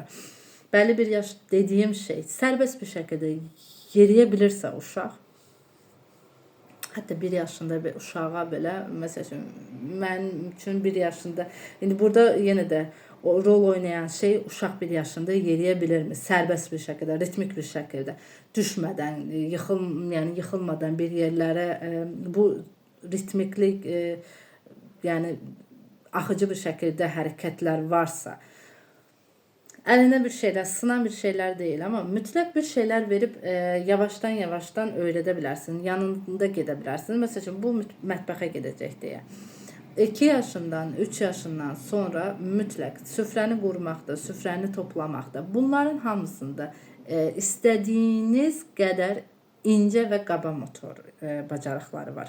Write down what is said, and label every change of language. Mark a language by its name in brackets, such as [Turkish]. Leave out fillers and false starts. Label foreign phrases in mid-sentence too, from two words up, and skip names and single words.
[Azerbaijani] Bəlli bir yaş dediyim şey sərbəst bir şəkildə yeriyə bilirsə uşaq, Hətta 1 yaşında bir uşağa belə, məsələn, mənim üçün 1 yaşında, indi burada yenə də o rol oynayan şey uşaq 1 yaşında yeriyə bilirmi? Sərbəst bir şəkildə, ritmik bir şəkildə, düşmədən, yəni yıxılmadan bir yerlərə bu ritmiklik, yəni axıcı bir şəkildə hərəkətlər varsa, [Turkish] eline bir şeyler, sınan bir şeyler değil ama [Azerbaijani] mütləq [Turkish] bir şeyler verip yavaştan yavaştan [Azerbaijani] öyrədə yanında gedə Mesela bu mətbəxə gedəcək deyə. 2 yaşından, 3 yaşından sonra mütləq süfrəni qurmaqda, süfrəni toplamaqda, bunların hamısında istədiyiniz qədər incə və qaba motor bacarıqları var.